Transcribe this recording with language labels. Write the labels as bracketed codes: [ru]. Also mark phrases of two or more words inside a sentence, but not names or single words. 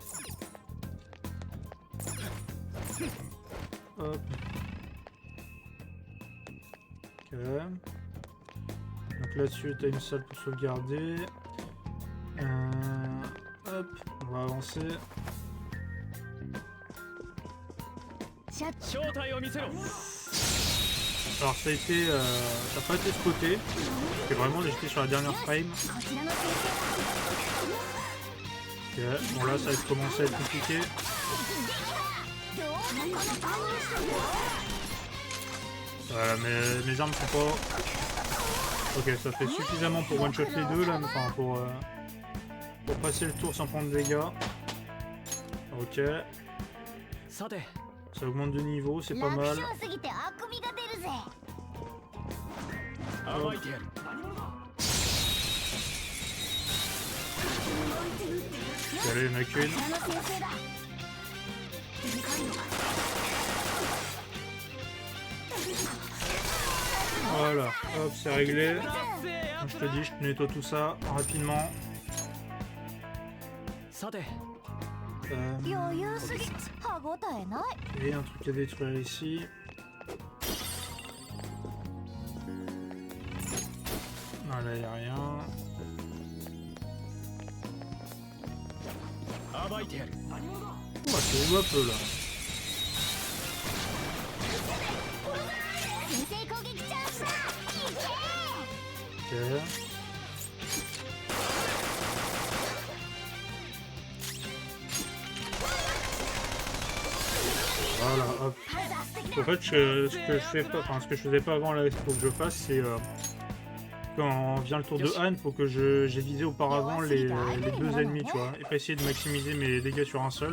[fr] Hop. Ok. Donc là-dessus, tu as une salle pour sauvegarder. Hop, on va avancer. [ja] 正体を見せろ [fr] Alors ça a été... ça n'a pas été spoté. C'est vraiment j'étais sur la dernière frame. [ja] こちらの先 [fr] Ok, bon là ça va commencer à être compliqué. [ja] 生だどうだこのパワー [fr] Voilà, mes armes sont pas... Ok, ça fait suffisamment pour one-shot les deux là, enfin pour passer le tour sans prendre de dégâts. Ok, [ja] さて [fr] ça augmente de niveau, c'est pas [ja] 楽 [fr] mal. [ja] 勝すぎてあくびが出るぜ暴いてやる [fr] Allez, il y en a qu'une. [ja] こちらの先生だ [fr] Voilà, hop, c'est réglé. [ja] 達成や [fr] Je te dis, je te nettoie tout ça rapidement. [ja] さて余裕すぎ歯ごたえない [fr] Et un truc à détruire ici. Voilà, y a rien. [ja] 暴いてやる [fr] Ouais, c'est joué un peu là. [ja] 先制攻撃チャンスだいけ [fr] Ok. Voilà, hop. [ja] 素敵だ [fr] En fait, ce que je fais pas, enfin, ce que je faisais pas avant là, il faut que je fasse, c'est quand vient le tour de Anne, faut que j'ai visé auparavant les deux ennemis, tu vois, et pas essayer de maximiser mes dégâts sur un seul.